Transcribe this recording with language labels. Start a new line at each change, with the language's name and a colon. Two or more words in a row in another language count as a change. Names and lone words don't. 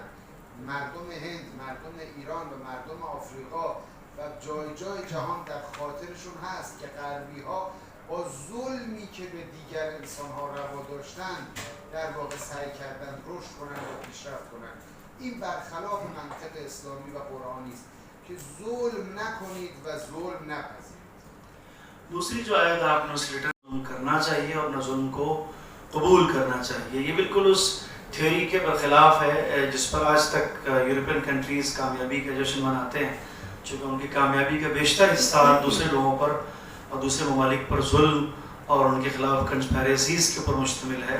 Persian: مردم هند، مردم ایران و مردم آفریقا و جای جای جهان در خاطرشون هست که غربی ها با ظلمی که به دیگر انسانها روا داشتن در واقع سعی کردن رشد کنن و پیشرفت کنن. این برخلاف منطق اسلامی و قرآنی است که ظلم نکنید و ظلم نپذیرید.
Urdu: دوسری جو آیت آپ نے اس لیٹر میں کرنا چاہیے اور نہ ظلم کو قبول کرنا چاہیے، یہ بالکل اس تھیوری کے برخلاف ہے جس پر آج تک
English: European countries
Urdu: کامیابی کا جشن مناتے ہیں، چونکہ ان کی کامیابی کا بیشتر حصہ دوسرے لوگوں پر اور دوسرے ممالک پر ظلم اور ان کے خلاف کانسپیریسیز کے اوپر مشتمل ہے.